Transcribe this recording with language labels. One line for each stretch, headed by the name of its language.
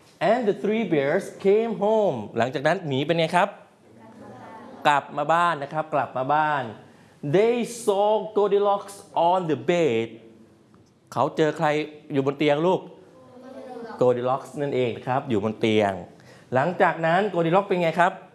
English: and the three bears came home
Thai: หลังจากนั้นหมีเป็นไงครับกลับมาบ้านนะครับกลับมาบ้าน
English: They saw Goldilocks on the bed.
Thai: เขาเจอใครอยู่บนเตียงลูก Goldilocks นั่นเองครับอยู่บนเตียงหลังจากนั้น Goldilocks เป็นไงครับ